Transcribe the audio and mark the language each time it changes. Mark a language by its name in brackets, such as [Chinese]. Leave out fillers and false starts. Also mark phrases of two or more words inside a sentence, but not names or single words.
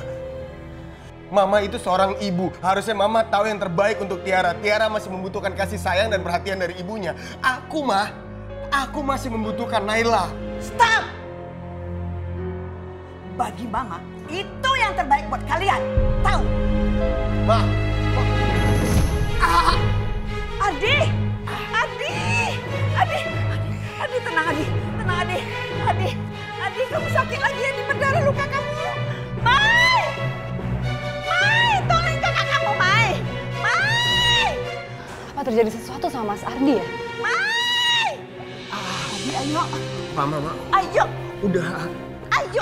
[Indonesian] Mama itu seorang ibu. Harusnya Mama tahu yang terbaik untuk Tiara. Tiara masih membutuhkan kasih sayang dan perhatian dari ibunya. Aku masih membutuhkan Naila. Stop! Bagi Mama, itu yang terbaik buat kalian. Tahu? Ma. Adi! Adi! Adi! Adi, tenang Adi. Tenang Adi. Adi, kamu sakit lagi ya, di berdarah luka kamu. Mai! Mai, tolong kakak kamu, Mai! Mai! Apa terjadi sesuatu sama Mas Ardi ya? Mai! Adi, ayo. Mama. Ayo. Udah. Ayo,